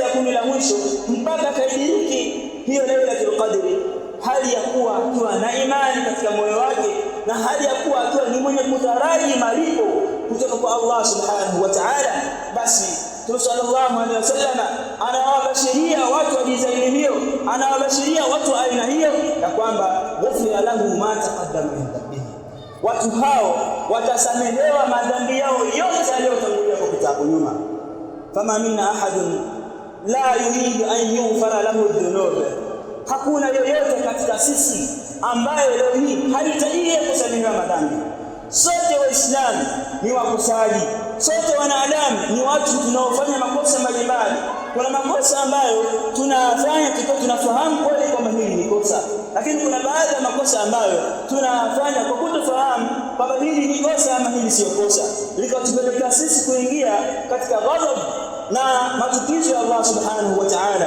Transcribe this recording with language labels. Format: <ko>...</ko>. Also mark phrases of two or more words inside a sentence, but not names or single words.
<sw>ya 10 la mwisho mpaka kaidiriki hiyo Lailatul Qadri, hali ya kuwa akiwa na imani katika moyo wake na hali ya kuwa akiwa ni mwenye kutaraji malipo kutoka kwa Allah</sw> <ar>سبحانه وتعالى,</ar> <sw>basi Mtume</sw> <ar>صلى الله عليه وسلم</ar> <sw>anawabashiria watu wa dizaini hiyo, anawabashiria watu wa aina hiyo ya kwamba</sw> <ar>غفر له ما تقدم من ذنبه,</ar> <sw>watu hao watasamehewa madhambi yao yote yaliyotangulia kupita hapo nyuma.</sw> <ar>فما منا أحد لا يريد أن يغفر له ذنوب,</ar> <sw>hakuna yoyote katika sisi ambaye leo hii hahitaji kusamehewa madhambi. Sote Waislamu ni wakosaji, sote wanadamu ni watu tunaofanya makosa mbalimbali. Kuna makosa ambayo tunafanya tukiwa tunafahamu kweli kwamba hili ni kosa, lakini kuna baadhi ya makosa ambayo tunafanya kwa kutofahamu kwamba hili ni kosa ama hili sio kosa, likatupeleka sisi kuingia katika ghadhabu na machukizo ya Allah</sw> <ar>سبحانه وتعالى.</ar>